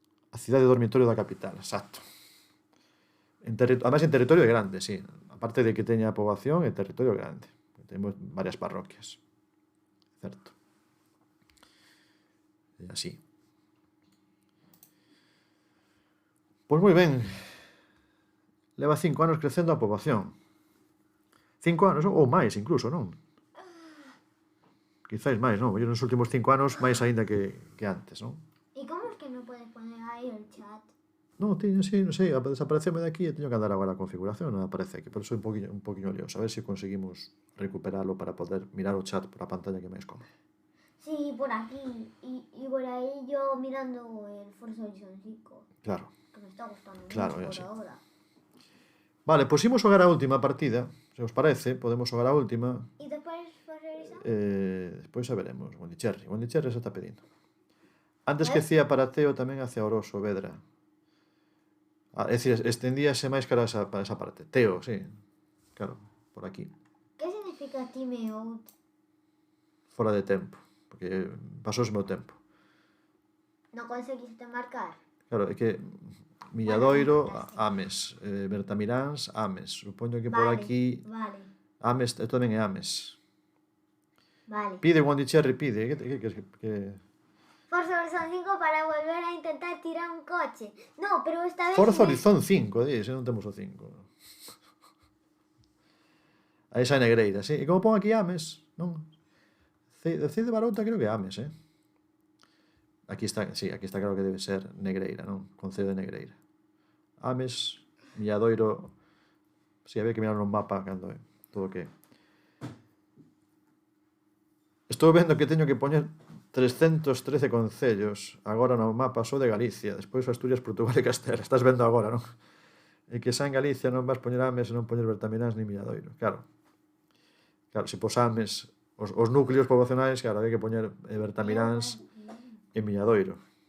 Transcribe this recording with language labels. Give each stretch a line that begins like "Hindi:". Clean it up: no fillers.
Galician: A cidade dormitorio da capital, exacto.
Spanish: Además en territorio grande, sí.
Galician: Aparte de que teña poboación, é territorio grande. Temos varias parroquias. Certo. E así. Pois moi ben. Leva 5 anos crecendo a poboación. 5 anos, ou máis incluso, non? Quizáis máis, non? Nos últimos 5 anos máis aínda que antes, non?
Spanish: ¿Y cómo es que no puedes poner ahí el chat?
Galician: Non, teño, sí, non sei, desapareceme de aquí e teño que andar agora a configuración, non aparece aquí,
Spanish: pero soy
Galician: un poquinho lioso. A ver se conseguimos recuperalo para poder mirar o chat por a pantalla que máis cómodo. Sí, por aquí.
Spanish: Y por ahí yo mirando el Forza Horizon 5. Claro. Que me está gustando Claro, mucho por sí. ahora.
Galician: Vale, pois imos xogar a última partida. Se os parece, podemos xogar a última.
Spanish: ¿Y después Forza Horizon?
Galician: Despois xa veremos. Gondicherri xa está pedindo. Antes que cía para Teo, tamén hacia Oroso, Vedra. É dicir, estendíase máis cara para esa parte. Teo, sí. Claro, por aquí.
Spanish: ¿Qué significa time out?
Galician: Fora de tempo. Porque pasou o meu tempo.
Spanish: ¿No conseguiste marcar?
Galician: Claro, é que Milladoiro, Ames. Bertamiráns, Ames. Supoño que por aquí... Vale. Ames, tamén é Ames. Vale. Pide Gondicherri, pide. Que...
Spanish: Forza Horizon 5 para volver a intentar tirar un coche. No, pero esta vez...
Galician: Forza Horizon 5, se non temos o 5. A esa negreira, sí. E como pon aquí Ames, non? De Barota creo que é Ames, Aquí está, sí, aquí está claro que debe ser Negreira, non? Concello de Negreira. Ames, Milladoiro... Sí, había que mirar no mapa cando é. Todo o que... Estou vendo que teño que poñer 313 concellos agora no mapa só de Galicia. Despois Asturias, Portugal e Castela. Estás vendo agora, non? E que xa en Galicia non vas poñer Ames e non poñer Bertamiráns ni Milladoiro. Claro, se pos Ames... Os núcleos poboacionais, claro, hai que poñer Bertamiráns e Milladoiro.